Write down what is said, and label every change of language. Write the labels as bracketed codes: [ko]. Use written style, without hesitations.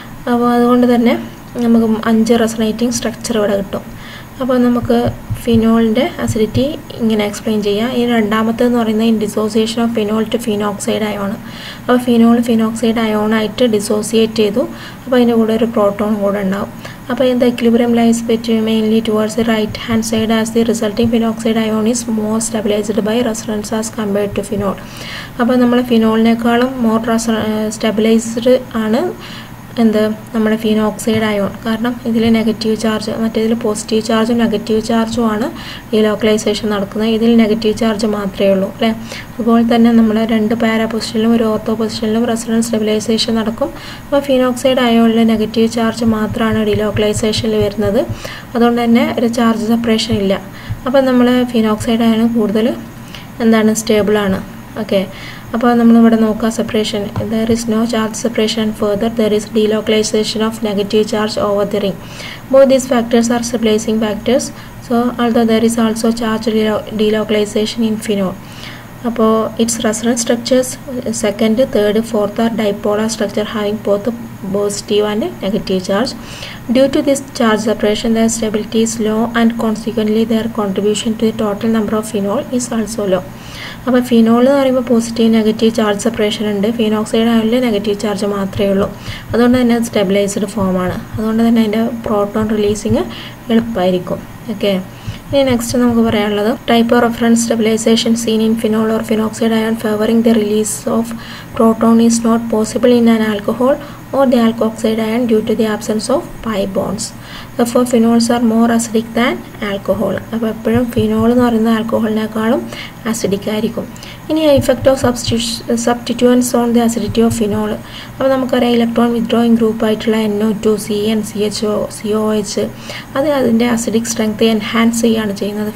[ml] അപ്പോൾ അതുകൊണ്ട് തന്നെ നമുക്ക് 5 റെസൊണേറ്റിംഗ് സ്ട്രക്ചർ ഇവിടെ കിട്ടും. അപ്പോൾ നമുക്ക് ഫിനോളിൻ്റെ അസിഡിറ്റി ഇങ്ങനെ എക്സ്പ്ലെയിൻ ചെയ്യാം. ഈ രണ്ടാമത്തേന്ന് പറയുന്നത് [en] Dissociation of phenol to phenoxide ion. [ml] അപ്പോൾ ഫിനോക്സൈഡ് അയോണായിട്ട് ഡിസോസിയേറ്റ് ചെയ്തു. അപ്പോൾ അതിൻ്റെ കൂടെ ഒരു പ്രോട്ടോൺ കൂടെ ഉണ്ടാവും. [en] അപ്പോൾ the equilibrium lies between mainly towards the right hand side as the resulting phenoxide ion is more stabilized by resonance as compared to phenol. [ml] അപ്പോൾ നമ്മൾ ഫിനോളിനേക്കാളും മോർ സ്റ്റെബിലൈസ്ഡ് ആണ് നമ്മുടെ ഫിനോക്സൈഡ് അയോൺ. കാരണം ഇതിൽ നെഗറ്റീവ് ചാർജ്, മറ്റേതിൽ പോസിറ്റീവ് ചാർജും negative ചാർജും ആണ് delocalisation നടക്കുന്നത്. ഇതിൽ നെഗറ്റീവ് ചാർജ് മാത്രമേ ഉള്ളൂ അല്ലേ. അതുപോലെ തന്നെ നമ്മൾ 2 പാരാ പൊസിഷനിലും ഒരു ഓർത്തോ പൊസിഷനിലും റെസൊണൻസ് സ്റ്റെബിലൈസേഷൻ നടക്കും. അപ്പോൾ ഫിനോക്സൈഡ് അയോണിൽ നെഗറ്റീവ് ചാർജ് മാത്രമാണ് ഡീലോക്കലൈസേഷനിൽ വരുന്നത്. അതുകൊണ്ട് തന്നെ ഒരു ചാർജ് സെപ്പറേഷൻ ഇല്ല. അപ്പോൾ നമ്മൾ ഫിനോക്സൈഡ് അയോൺ കൂടുതൽ സ്റ്റേബിളാണ്. ഓക്കെ, അപ്പോൾ നമ്മളിവിടെ നോക്കുക separation. [en] There is no charge separation. Further there is delocalisation of negative charge over the ring. Both these factors are stabilising factors. So although there is also charge delocalization in phenol. അപ്പോൾ its resonance structures 2nd, 3rd, 4th are dipolar structure having both positive and negative charge. Due to this charge separation, their stability is low and consequently their contribution to the total number of phenol is also low. [ml] അപ്പോൾ phenol എന്ന് പറയുമ്പോൾ positive negative charge separation ഉണ്ട്. Phenoxide ആയാലും negative charge മാത്രമേ ഉള്ളൂ. അതുകൊണ്ട് തന്നെ അത് സ്റ്റെബിലൈസ്ഡ് ഫോമാണ്. അതുകൊണ്ട് തന്നെ അതിൻ്റെ പ്രോട്ടോൺ റിലീസിങ് എളുപ്പമായിരിക്കും. ഓക്കെ, ഇനി നെക്സ്റ്റ് നമുക്ക് പറയാനുള്ളത് [en] Type of reference stabilisation seen in phenol or phenoxide ion favouring the release of proton is not possible in an alcohol or the alkoxide ion due to the absence of pi bonds. Therefore, phenols are more acidic than alcohol. [ml] അപ്പോൾ എപ്പോഴും phenol എന്ന് പറയുന്ന ആൽക്കഹോളിനേക്കാളും acidic ആയിരിക്കും. [en] ഇനി effect of substituents on the acidity of phenol. [ml] അപ്പോൾ നമുക്കറിയാം electron withdrawing group ആയിട്ടുള്ള NO2, CN, CHO, COH അത് അതിൻ്റെ അസിഡിക് സ്ട്രെങ്ത് എൻഹാൻസ് ചെയ്യുകയാണ് ചെയ്യുന്നത്.